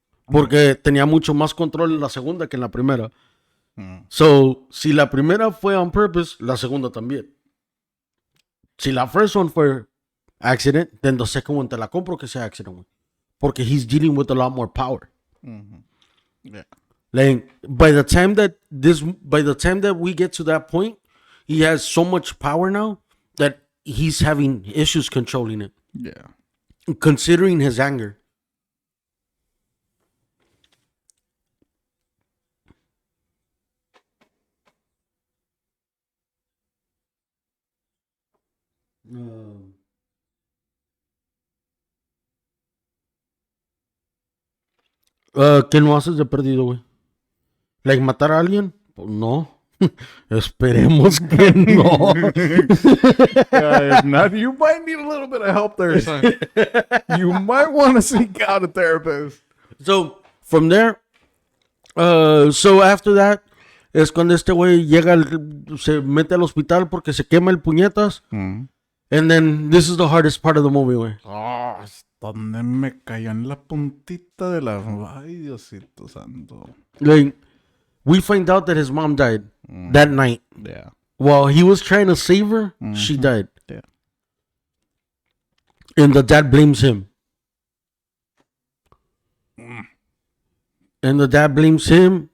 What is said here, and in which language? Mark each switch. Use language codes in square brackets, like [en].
[es] Porque tenía mucho más control en la segunda que en la primera. So, si la primera fue [en] on purpose, [es] la segunda también. Si la [en] first one [es] fue [en] accident, then the second one [es] te la compro que sea [en] accident, güey. [es] Porque [en] he's dealing with a lot more power. Yeah. Like by the time that we get to that point, he has so much power now that he's having issues controlling it, Yeah. considering his anger. [es] ¿Qué no haces de perdido, güey? Like matar a alguien? Pues no. Esperemos que no. [en] If not, you might need a little bit of help there, son. You might want to seek out a therapist. So, from there, so after that, [es] es cuando este güey llega, se mete al hospital porque se quema el puñetas. [en] And then, this is the hardest part of the movie, güey. [es] Oh, donde me cayó en la puntita de la... Ay, Diosito santo. [en] Like, we find out that his mom died that night. Yeah. While he was trying to save her, she died. Yeah. And the dad blames him. And the dad blames him.